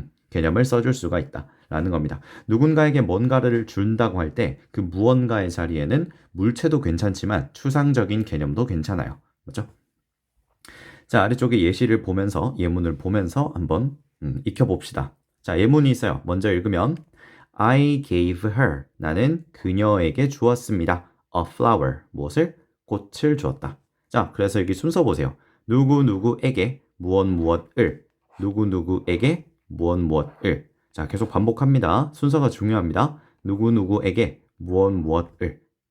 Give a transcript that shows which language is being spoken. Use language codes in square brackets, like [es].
[ko] 개념을 써줄 수가 있다 라는 겁니다. 누군가에게 뭔가를 준다고 할 때 그 무언가의 자리에는 물체도 괜찮지만 추상적인 개념도 괜찮아요. 맞죠? 자, 아래쪽에 예시를 보면서 예문을 보면서 한번 익혀봅시다. 자, 예문이 있어요. 먼저 읽으면 [en] I gave her. [ko] 나는 그녀에게 주었습니다. [en] A flower. [ko] 무엇을? 꽃을 주었다. 자, 그래서 여기 순서 보세요. 누구누구에게 무엇을. 누구누구에게 무엇을. 자, 계속 반복합니다. 순서가 중요합니다. 누구누구에게 무엇을.